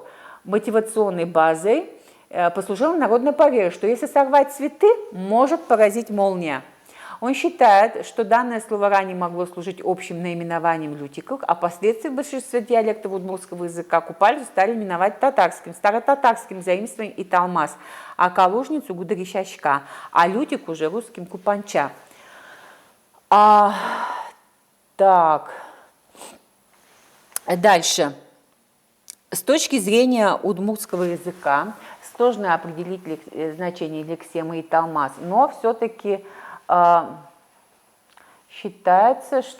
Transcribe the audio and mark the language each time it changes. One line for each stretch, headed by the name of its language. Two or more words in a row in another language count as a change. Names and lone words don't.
Russian: Мотивационной базой послужило народное поверье, что если сорвать цветы, может поразить молния. Он считает, что данное слово ранее могло служить общим наименованием лютиков, а впоследствии в большинстве диалектов удмуртского языка купальницу стали именовать татарским, старотатарским заимствованием и талмас, а калужницу гудри-шашка, а лютик уже русским купанча. Так... Дальше. С точки зрения удмуртского языка сложно определить значение лексемы и талмас, но все-таки считается, что...